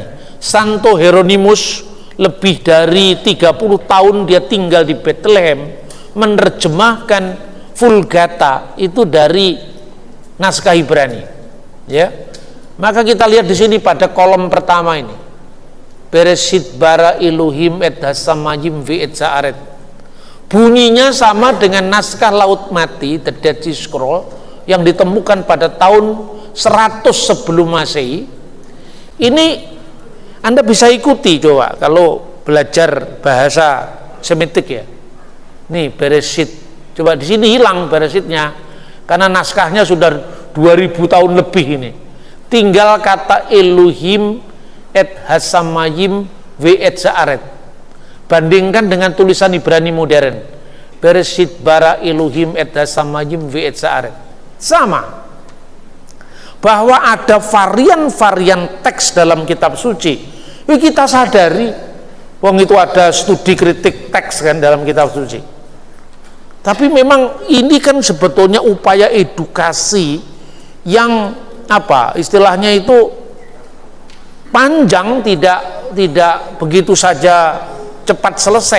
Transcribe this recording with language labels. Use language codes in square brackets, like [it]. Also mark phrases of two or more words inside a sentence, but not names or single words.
[id] Santo Hieronymus lebih dari 30 tahun dia tinggal di Bethlehem, menerjemahkan Vulgata itu dari naskah Ibrani. Ya, maka kita lihat di sini pada kolom pertama ini, [he] בראשית ברא אלהים את השמים ואת הארץ. [id] Bunyinya sama dengan naskah Laut Mati, [en] The Dead Sea Scroll, [id] yang ditemukan pada tahun 100 sebelum Masehi. Ini Anda bisa ikuti coba kalau belajar bahasa Semitik ya. Nih Bereshit. Coba di sini hilang Bereshitnya karena naskahnya sudah 2000 tahun lebih ini. Tinggal kata [he] אלהים את השמים ואת הארץ. [id] Bandingkan dengan tulisan Ibrani modern. [he] בראשית ברא אלהים את השמים ואת הארץ. [id] Sama. Bahwa ada varian-varian teks dalam kitab suci. Kita sadari, wong itu ada studi kritik teks kan dalam kitab suci. Tapi memang ini kan sebetulnya upaya edukasi yang istilahnya itu panjang, tidak begitu saja cepat selesai.